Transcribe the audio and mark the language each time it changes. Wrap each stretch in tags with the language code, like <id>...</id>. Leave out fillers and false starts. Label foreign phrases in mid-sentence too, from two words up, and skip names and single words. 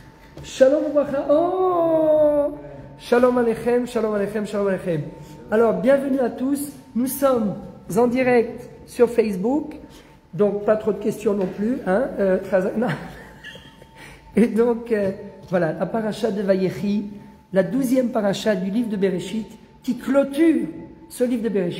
<he>שלום וברכה. Oh, שלום עליכם, שלום עליכם, שלום עליכם.</he> <fr>Alors, bienvenue à tous. Nous sommes en direct sur Facebook. Donc, pas trop de questions non plus. Hein, non. Et donc, voilà, la paracha de Vayechi, la 12e paracha du livre de Bereshit, qui clôture ce livre de Bereshit.</fr>